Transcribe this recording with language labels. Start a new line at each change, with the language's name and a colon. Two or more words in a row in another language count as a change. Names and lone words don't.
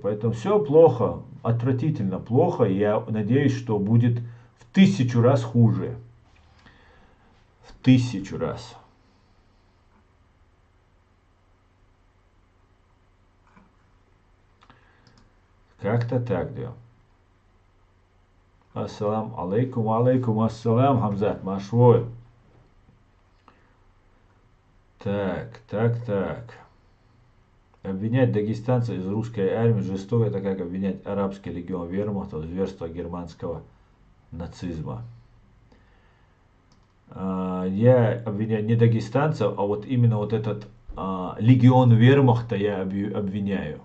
Russian: Поэтому все плохо, отвратительно плохо. И я надеюсь, что будет в 1000 раз хуже. В 1000 раз. Как-то так, да.
Arabic: السلام عليكم السلام, Хамзат, Машвой.
Russian: Так. Обвинять дагестанцев из русской армии жестоко, это как обвинять арабский легион вермахта в зверство германского нацизма. Я обвиняю не дагестанцев, а вот именно вот этот легион вермахта я обвиняю.